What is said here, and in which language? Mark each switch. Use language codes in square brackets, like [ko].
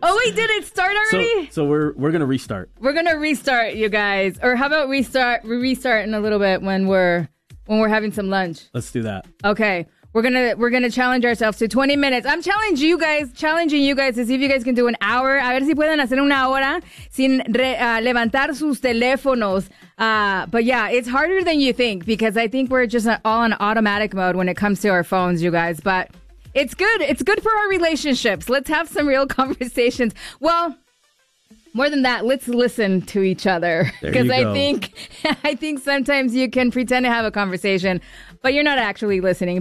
[en] Oh, wait, did it start already? So we're going to restart. We're going to restart, you guys. Or how about we restart in a little bit when we're having some lunch? Let's do that. Okay. We're gonna challenge ourselves to 20 minutes. I'm challenging you guys to see if you guys can do an hour. [es] A ver si pueden hacer una hora sin levantar sus teléfonos. [en] But yeah, it's harder than you think because I think we're just all on automatic mode when it comes to our phones, you guys. But it's good. It's good for our relationships. Let's have some real conversations. Well, more than that, let's listen to each other. Because I think sometimes you can pretend to have a conversation, but you're not actually listening.